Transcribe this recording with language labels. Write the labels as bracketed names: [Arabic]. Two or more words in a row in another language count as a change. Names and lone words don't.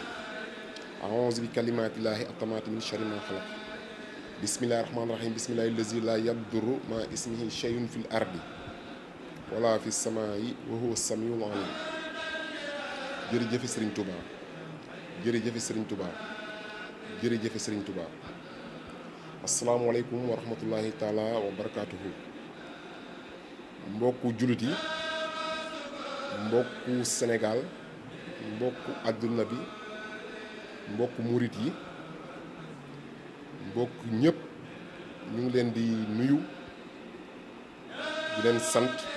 [Arabic] أعوذ بكلمات الله التامات من شر ما خلق بسم الله الرحمن الرحيم بسم الله الذي لا يضر مع اسمه شيء في الأرض ولا في السماء وهو السميع العليم [Wolof] jërëjëf Serigne Touba jërëjëf Serigne Touba jërëjëf Serigne Touba [Arabic] السلام عليكم ورحمة الله تعالى وبركاته [Wolof] mbokku jullit yi mbokku Sénégal mbokku àdduna bi mbokku murit yi mbokku ñëpp ñu ngi leen di nuyu di leen sant